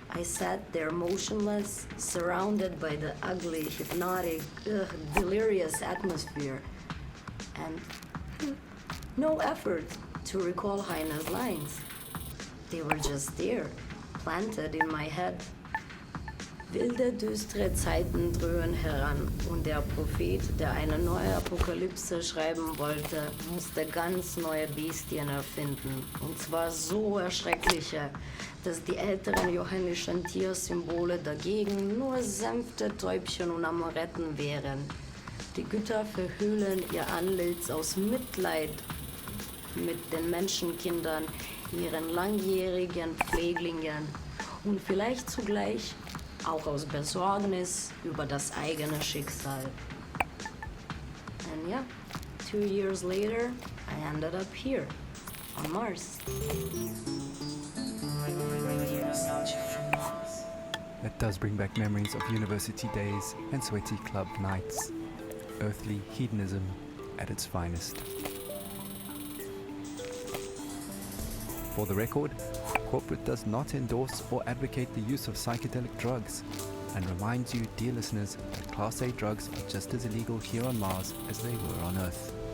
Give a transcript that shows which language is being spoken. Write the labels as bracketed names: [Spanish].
[English] I sat there motionless, surrounded by the ugly, hypnotic, delirious atmosphere. And no effort to recall Heine's lines. They were just there, planted in my head. [German] Wilde, düstere Zeiten dröhnen heran und der Prophet, der eine neue Apokalypse schreiben wollte, musste ganz neue Bestien erfinden. Und zwar so erschreckliche, dass die älteren johannischen Tiersymbole dagegen nur sanfte Täubchen und Amoretten wären. Die Götter verhüllen ihr Antlitz aus Mitleid mit den Menschenkindern, ihren langjährigen Pfleglingen und vielleicht zugleich auch aus Besorgnis über das eigene Schicksal. [English] And yeah, 2 years later, I ended up here, on Mars. That does bring back memories of university days and sweaty club nights. Earthly hedonism at its finest. For the record, corporate does not endorse or advocate the use of psychedelic drugs and reminds you, dear listeners, that Class A drugs are just as illegal here on Mars as they were on Earth.